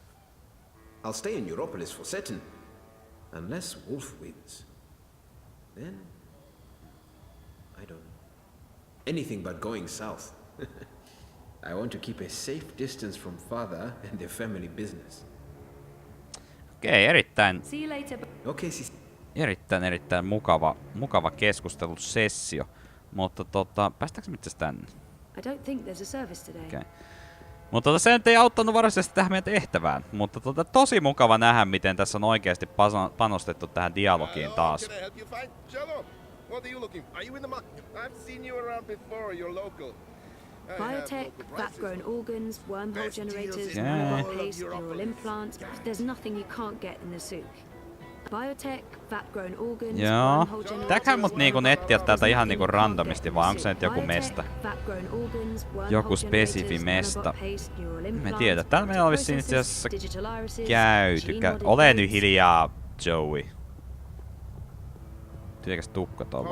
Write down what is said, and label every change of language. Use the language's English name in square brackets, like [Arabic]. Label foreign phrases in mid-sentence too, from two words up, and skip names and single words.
[English] I'll stay in Europolis for certain, unless Wolf wins. Then, I don't know. Anything but going south. I want to keep a safe distance from father and their family business. [Finnish] Okei, erittäin [English] See you later. Okay, sis. [Finnish] erittäin mukava keskustelusessio. Mutta päästäänkö itse tänne? [English] I don't think there's a service today. Okay. [Finnish] Mutta se ei auttanut varsinaisesti tähän meidän tehtävään. Mutta tosi mukava nähdä, miten tässä on oikeasti panostettu tähän dialogiin taas. [English] Biotech, vat-grown organs, wormhole generators, nanobot paste, neural implants. There's nothing you can't get in the souk. Biotech, vat-grown organs, [Finnish] Joo. [English] wormhole generators. [Finnish] Pitääkö mut niinku etsiä täältä ihan niinku randomisti, vai onko se nyt joku mesta? Joku spesifi mesta. Me tiedä. Täällä meillä on vissiin itse asiassa käyty. Ole nyt hiljaa, Joey. Tietenkäs tukka tuolla.